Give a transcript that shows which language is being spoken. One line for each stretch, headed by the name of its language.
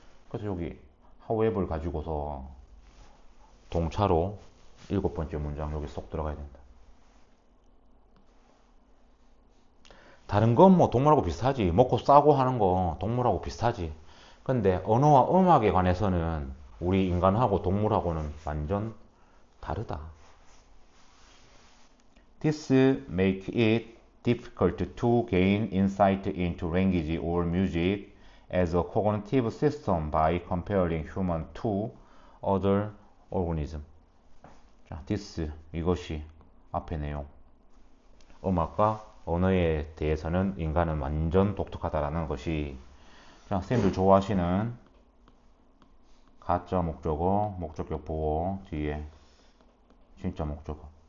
Korean: 그래서 여기 however 가지고서 동차로 7번째 문장 여기 쏙 들어가야 된다. 다른 건 뭐 동물하고 비슷하지. 먹고 싸고 하는 거 동물하고 비슷하지. 근데 언어와 음악에 관해서는 우리 인간하고 동물하고는 완전 다르다.
English: This make it difficult to gain insight into language or music as a cognitive system by comparing human to other organisms.
Korean: 자, this, 이것이 앞의 내용. 음악과 언어에 대해서는 인간은 완전 독특하다라는 것이. 자, 선생님들 좋아하시는 가짜 목적어, 목적격 보호 뒤에 진짜 목적어.